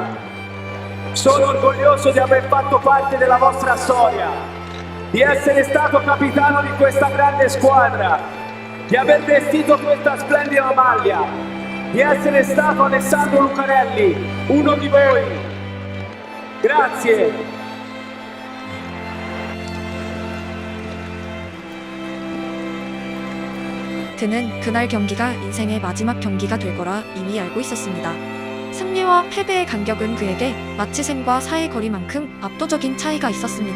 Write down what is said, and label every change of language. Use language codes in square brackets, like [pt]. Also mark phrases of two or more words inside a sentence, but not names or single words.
[it] Sono orgoglioso di aver fatto parte della vostra storia, di essere stato capitano di questa grande squadra, di aver vestito questa splendida maglia, di essere stato Alessandro Lucarelli, uno di voi. Grazie. [ko] 그는 그날 경기가 인생의 마지막 경기가 될 거라 이미 알고 있었습니다. 승리와 패배의 간격은 그에게 마치 생과 사의 거리만큼 압도적인 차이가 있었습니다.